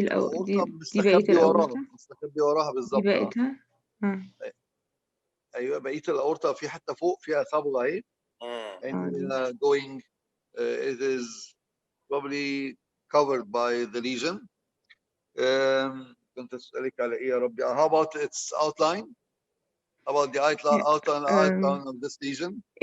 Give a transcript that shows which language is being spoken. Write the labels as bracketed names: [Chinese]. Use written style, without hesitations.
[Arabic] الاورطه دي بقية الأورطة. مستخبي وراها بالظبط. دي بقيتها. ايوه بقيه الاورطه في حته فوق فيها صبغه اهي. [English] and going it is probably covered by the lesion. [Arabic] كنت اسالك على ايه يا ربي؟ [English] How about its outline? How about the outline of this lesion?